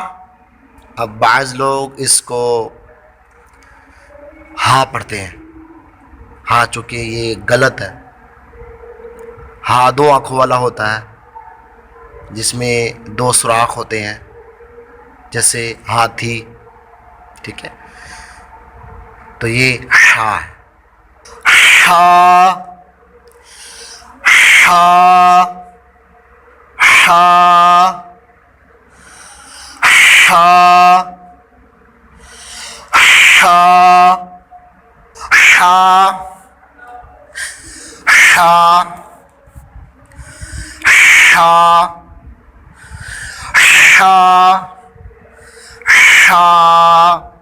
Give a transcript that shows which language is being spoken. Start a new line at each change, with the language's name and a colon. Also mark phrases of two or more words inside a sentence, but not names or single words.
Urdu: اب بعض لوگ اس کو ہا پڑھتے ہیں، ہاں چونکہ یہ غلط ہے۔ ہا 2 آنکھوں والا ہوتا ہے جس میں 2 سوراخ ہوتے ہیں، جیسے ہاتھی، ٹھیک ہے؟ تو یہ ہا ہے۔ ہا ہا ہا ہا ہا ہا ہا ہا ہا ہا۔